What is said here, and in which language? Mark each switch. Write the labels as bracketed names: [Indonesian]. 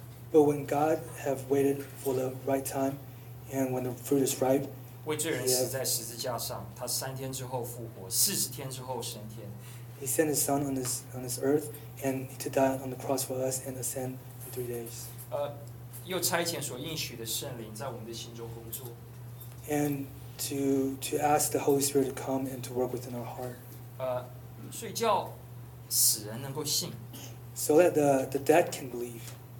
[English] But when God have waited for the right time, and when the fruit is ripe, [Chinese] 为罪人死在十字架上, 他三天之后复活, 40天之后升天, [English] He sent His Son on this earth and to die on the cross for us and ascend for 3 days. [Chinese] 又差遣所应许的圣灵在我们的心中工作, [English] and to ask the Holy Spirit to come and to work within our heart. [Chinese] 所以叫死人能够信, [English] so that the dead can believe.